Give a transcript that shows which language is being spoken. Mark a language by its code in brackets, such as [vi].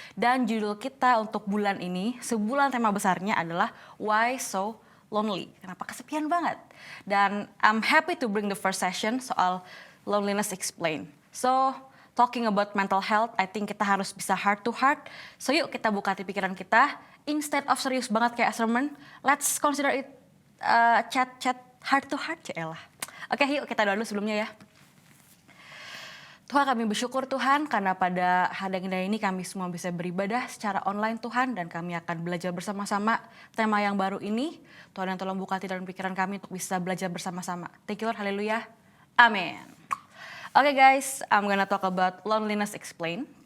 [id] Dan judul kita untuk bulan ini, sebulan tema besarnya adalah Why So Lonely? Kenapa kesepian banget? [en] Dan I'm happy to bring the first session soal loneliness explained. So, talking about mental health, I think [id] kita harus bisa [en] heart to heart. So [id] yuk kita buka hati pikiran kita. [en] Instead of [id] serius banget kayak [en] sermon, let's consider it chat heart to heart, celah. [id] Oke, yuk kita doa dulu sebelumnya ya. Tuhan, kami bersyukur Tuhan karena pada hari yang indah ini kami semua bisa beribadah secara online Tuhan, dan kami akan belajar bersama-sama tema yang baru ini. Tuhan yang tolong buka hati dan pikiran kami untuk bisa belajar bersama-sama. [en] Thank you Lord, haleluya, amin. Oke guys, I'm gonna talk about loneliness explained.